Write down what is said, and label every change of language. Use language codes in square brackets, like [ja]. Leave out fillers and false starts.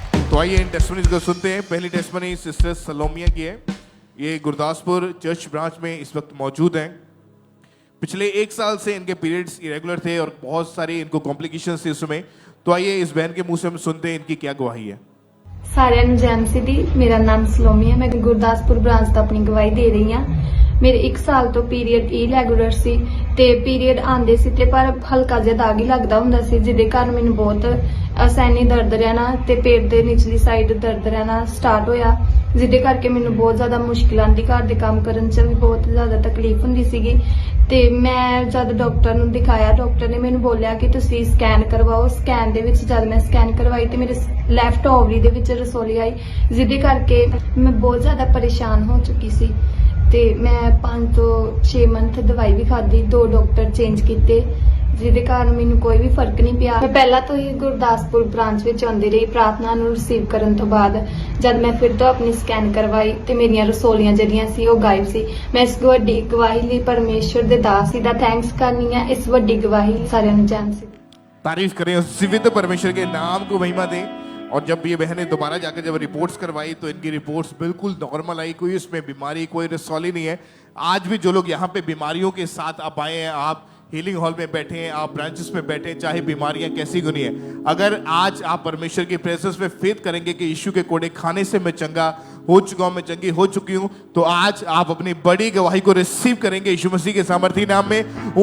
[hi] तो आइए इन टेस्टिमनीज को सुनते हैं। पहली टेस्टिमनी सिस्टर सलोमिया की है। ये गुरदासपुर चर्च ब्रांच में इस वक्त मौजूद हैं। पिछले 1 साल से इनके पीरियड्स इरेगुलर थे और बहुत सारी इनको कॉम्प्लिकेशंस थे इस समय। तो आइए इस बहन के मुंह से हम सुनते हैं इनकी क्या गवाही है। [pa] सारिਆਂ ਨੂੰ ਜੈਮ ਸਿੱਧੀ। ਮੇਰਾ ਨਾਮ ਸਲੋਮੀ ਹੈ। ਮੈਂ ਗੁਰਦਾਸਪੁਰ ਬ੍ਰਾਂਚ ਤੋਂ ਆਪਣੀ ਗਵਾਹੀ ਦੇ ਰਹੀ ਹਾਂ। ਮੇਰੇ 1 ਸਾਲ ਤੋਂ ਪੀਰੀਅਡ ਇਰੈਗੂਲਰ ਸੀ ਤੇ ਪੀਰੀਅਡ ਆਉਂਦੇ ਸੀ ਤੇ ਪਰ ਹਲਕਾ ਜਿਹਾ ਦਾਗ ਹੀ ਲੱਗਦਾ ਹੁੰਦਾ ਸੀ, ਜਿਹਦੇ ਕਾਰਨ ਮੈਨੂੰ ਬਹੁਤ ਅਸੈਨੀ ਦਰਦ ਰਹਿਣਾ ਤੇ ਪੇਟ ਦੇ ਨਿਚਲੀ ਸਾਈਡ ਦਰਦ ਰਹਿਣਾ ਸਟਾਰਟ ਹੋਇਆ, ਜਿਹਦੇ ਕਰਕੇ ਮੈਨੂੰ ਬਹੁਤ ਜ਼ਿਆਦਾ ਮੁਸ਼ਕਿਲਾਂ ਆਉਂਦੀ। ਘਰ ਦੇ ਕੰਮ ਕਰਨ 'ਚ ਵੀ ਬਹੁਤ ਜ਼ਿਆਦਾ ਤਕਲੀਫ ਹੁੰਦੀ ਸੀਗੀ ਤੇ ਮੈਂ ਜਦ ਡਾਕਟਰ ਨੂੰ ਦਿਖਾਇਆ, ਡਾਕਟਰ ਨੇ ਮੈਨੂੰ ਬੋਲਿਆ ਕਿ ਤੁਸੀਂ ਸਕੈਨ ਕਰਵਾਓ। ਸਕੈਨ ਦੇ ਵਿੱਚ ਜਦ ਮੈਂ ਸਕੈਨ ਕਰਵਾਈ ਤੇ ਮੇਰੇ ਲੈਫਟ ਓਵਰੀ ਦੇ ਵਿੱਚ ਰਸੋਲੀ ਆਈ, ਜਿਹਦੇ ਕਰਕੇ ਮੈਂ ਬਹੁਤ ਜ਼ਿਆਦਾ ਪਰੇਸ਼ਾਨ ਹੋ ਚੁੱਕੀ ਸੀ ਤੇ ਮੈਂ 5 ਤੋਂ 6 ਮੰਥ ਦਵਾਈ ਵੀ ਖਾਧੀ, 2 ਡਾਕਟਰ ਚੇਂਜ ਕੀਤੇ, ਜਿਹਦੇ ਕਾਰਨ ਮੈਨੂੰ ਕੋਈ ਵੀ ਫਰਕ ਨਹੀਂ ਪਿਆ। ਮੈਂ ਪਹਿਲਾਂ ਤੋਂ ਹੀ ਗੁਰਦਾਸਪੁਰ ਬ੍ਰਾਂਚ ਵਿੱਚ ਆਉਂਦੀ ਰਹੀ ਪ੍ਰਾਰਥਨਾ ਨੂੰ ਰਿਸੀਵ ਕਰਨ ਤੋਂ ਬਾਅਦ। ਜਦ ਮੈਂ ਫਿਰ ਤੋਂ ਆਪਣੀ ਸਕੈਨ ਕਰਵਾਈ ਤੇ ਮੇਰੀਆਂ ਰਸੋਲੀਆਂ ਜਿਹੜੀਆਂ ਸੀ ਉਹ ਗਾਇਬ ਸੀ। ਮੈਂ ਇਸ ਵੱਡੀ ਗਵਾਹੀ ਲਈ ਪਰਮੇਸ਼ਵਰ ਦੇ ਦਾਸ ਦਾ ਥੈਂक्स ਕਰਨੀ ਹੈ। ਇਸ ਵੱਡੀ ਗਵਾਹੀ ਸਾਰਿਆਂ ਨੂੰ ਜਾਣ ਸੀ। [hi] तारीफ करें उस जीवित परमेश्वर के नाम को महिमा दें। और जब ये बहनें दोबारा जाकर जब रिपोर्ट्स करवाई तो इनकी रिपोर्ट्स बिल्कुल नॉर्मल आई, कोई इसमें बीमारी, कोई रसौली नहीं है। आज भी जो लोग यहाँ पे बीमारियों के साथ आप आए हैं, आप हीलिंग हॉल में बैठे हैं, आप ब्रांचेस में बैठे हैं, चाहे बीमारियां कैसी क्यों नहीं है, अगर आज आप परमेश्वर की प्रेजेंस में फेथ करेंगे कि यीशु के कोड़े खाने से मैं चंगा हो चुका हूं, मैं चंगी हो चुकी हूं, तो आज आप अपनी बड़ी गवाही को रिसीव करेंगे यीशु मसीह के सामर्थी नाम में।